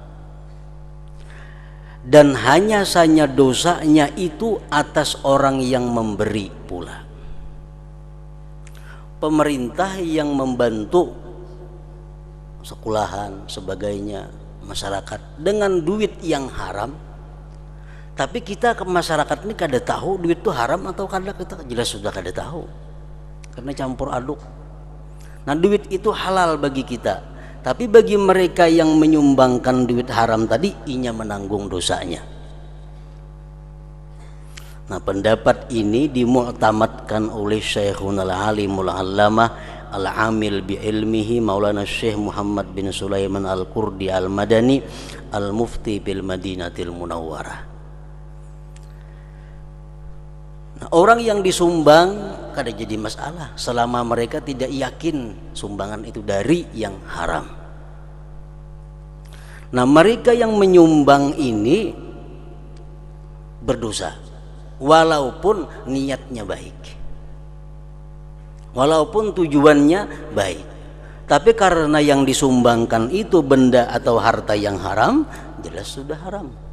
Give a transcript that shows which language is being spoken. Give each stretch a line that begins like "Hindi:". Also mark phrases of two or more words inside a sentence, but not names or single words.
Indonesian: Dan hanya saja dosanya itu atas orang yang memberi pula. Pemerintah yang membantu sekolahan sebagainya masyarakat dengan duit yang haram,
Banjar: tapi kita ke masyarakat ini kada tahu duit itu haram atau kada, kita jelas sudah kada tahu karena campur aduk.
Indonesian: Nah, duit itu halal bagi kita, tapi bagi mereka yang menyumbangkan duit haram tadi, inya menanggung dosanya. Nah, pendapat ini dimu'tamadkan oleh
Arabic: Syekhun al-Alimul Allamah al-Amil bi ilmihi
Indonesian: Maulana Syekh Muhammad bin Sulaiman al-Qurdi al-Madani
Arabic: al-Mufti bil Madinatil Munawwarah.
Indonesian: Nah, orang yang disumbang kada jadi masalah selama mereka tidak yakin sumbangan itu dari yang haram. Nah, mereka yang menyumbang ini berdosa walaupun niatnya baik, walaupun tujuannya baik, tapi karena yang disumbangkan itu benda atau harta yang haram, jelas sudah haram.